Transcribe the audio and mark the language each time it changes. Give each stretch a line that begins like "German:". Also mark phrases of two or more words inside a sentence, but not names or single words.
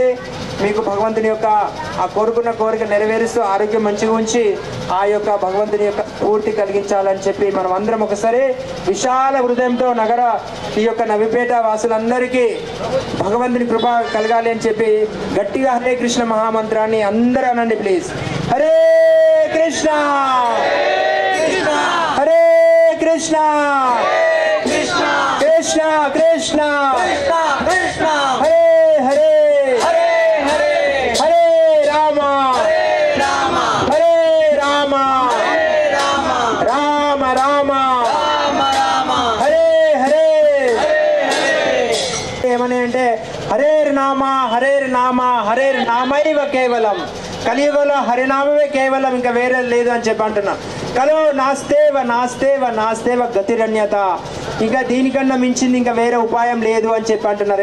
Telugu: మీకు భగవంతుని యొక్క ఆ కోరుకున్న కోరిక నెరవేరుస్తూ ఆరోగ్యం మంచిగా ఉంచి ఆ యొక్క భగవంతుని యొక్క పూర్తి కలిగించాలని చెప్పి మనం అందరం ఒకసారి విశాల హృదయంతో ఈ యొక్క నవిపేట వాసులందరికీ భగవంతుని కృప కలగాలి అని చెప్పి గట్టిగా హరే కృష్ణ మహామంత్రాన్ని అందరూ అనండి ప్లీజ్.
Sanskrit: हरे कृष्ण हरे कृष्ण कृष्ण కృష్ణ कृष्ण कृष्ण कृष्ण कृष्ण हरे हरे हरे हरे हरे राम हरे राम हरे राम हरे राम राम राम राम राम हरे हरे हरे हरे
Telugu: ఏమని అంటే
Sanskrit: हरेर् नाम हरेर् नाम हरेर् नामैव केवलम्
Telugu: కలియుగంలో హరినామమే కేవలం, ఇంకా వేరే లేదు అని చెప్పి అంటున్నాం.
Sanskrit: कलौ नास्त्येव नास्त्येव नास्त्येव गतिरन्यथा,
Telugu: ఇంకా దీనికన్నా మించింది ఇంకా వేరే ఉపాయం లేదు అని చెప్పి అంటున్నారు.